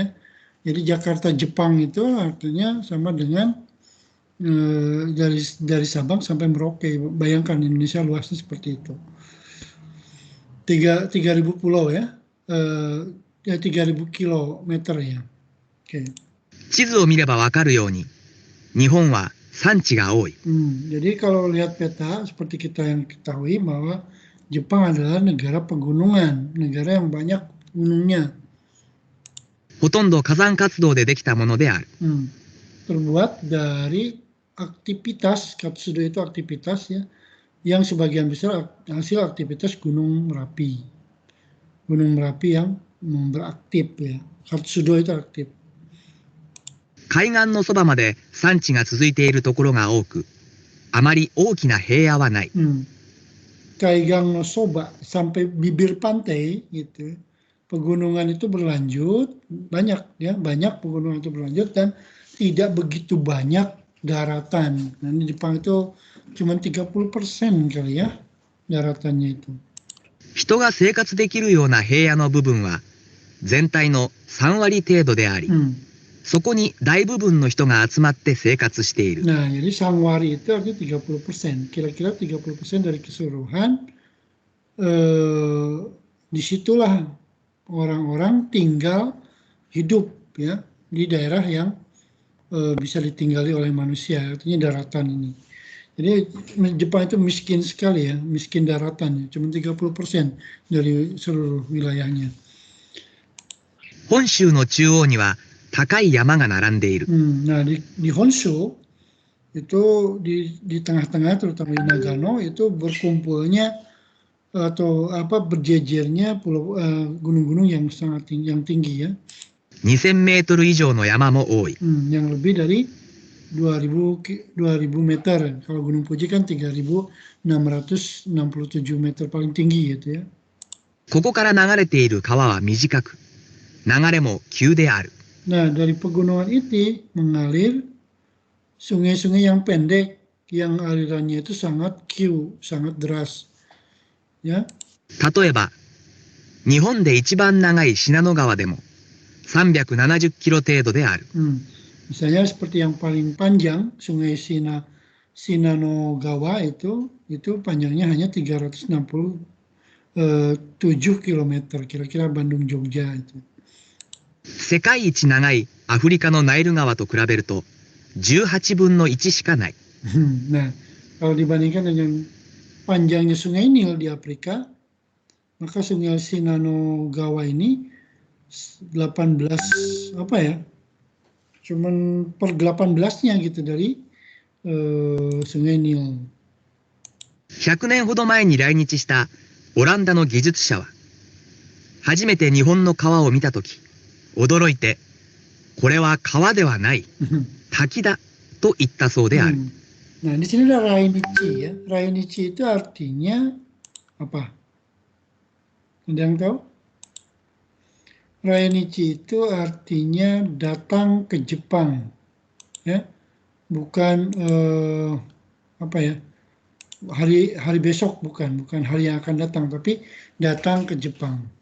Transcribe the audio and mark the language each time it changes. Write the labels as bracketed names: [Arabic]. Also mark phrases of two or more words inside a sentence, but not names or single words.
[Indonesian] Jadi Jakarta Jepang itu artinya sama dengan dari Sabang sampai Merauke. Bayangkan Indonesia luasnya seperti itu. 3.000 pulau ya. 3.000 kilometer ya. Oke. [Japanese] 地図を見ればわかるように日本は産地が多い。 [Indonesian] Jadi kalau lihat peta seperti kita yang ketahui bahwa Jepang adalah negara pegunungan, negara yang banyak gunungnya. [Japanese] ほとんど火山活動でできたものである。 [Indonesian] Terbuat dari aktivitas, katsudo itu aktivitas ya, yang sebagian besar hasil aktivitas Gunung Merapi. Gunung Merapi yang beraktif ya. Katsudo itu aktif. [Japanese] 海岸のそばまで山地が続いているところが多く、あまり大きな平野はない。海岸のそば [Indonesian] sampai bibir pantai gitu. Pegunungan itu berlanjut, banyak pegunungan itu berlanjut dan tidak begitu banyak daratan. Nah, di Jepang itu cuma 30% kali ya daratannya itu. [Japanese] 人が生活できるような平野の部分は全体の3割程度であり、そこに大部分の人が集まって生活している。 [Indonesian] Nah, jadi sangwari itu artinya 30%. Kira-kira 30% dari keseluruhan disitulah orang-orang tinggal hidup ya di daerah yang bisa ditinggali oleh manusia, artinya daratan ini. Jadi Jepang itu miskin sekali ya, miskin daratan, cuma 30% dari seluruh wilayahnya. [Japanese] 本州の中央には高い山が並んでいる。 [Indonesian] Nah di Honshu itu di tengah-tengah terutama di Nagano itu berkumpulnya atau berjejernya gunung-gunung yang sangat tinggi ya. [Japanese] 2000 メートル以上の山も多い。 [Indonesian] Yang lebih dari 2000 meter. Kalau Gunung Fuji kan 3667 meter paling tinggi gitu ya. [Japanese] ここから流れている川は短く、流れも急である。 [Indonesian] Nah, dari pegunungan itu mengalir sungai-sungai yang pendek yang alirannya itu sangat sangat deras. Ya. [Japanese] 例えば、日本で一番長い信濃川でも370キロ程度である。 [Indonesian] Misalnya seperti yang paling panjang sungai Shinanogawa itu panjangnya hanya 367 km, kira-kira Bandung Jogja itu. [Japanese] 世界一長いアフリカのナイル川と比べると18分の1しかない。 [Indonesian] Nah, kalau dibandingkan dengan panjangnya sungai Nil di Afrika, maka sungai Shinanogawa ini 18 cuman per 18-nya gitu dari sungai Nil. [Japanese] 100 年ほど前に来日したオランダの技術者は、初めて日本の川を見たとき、驚いて、これは川ではない、滝だと言ったそうである。 [Indonesian] Nah, di sini ada Rainichi ya. Rainichi itu artinya apa? Ada yang tahu? Rainichi itu artinya datang ke Jepang, ya, bukan hari besok, bukan hari yang akan datang, tapi datang ke Jepang.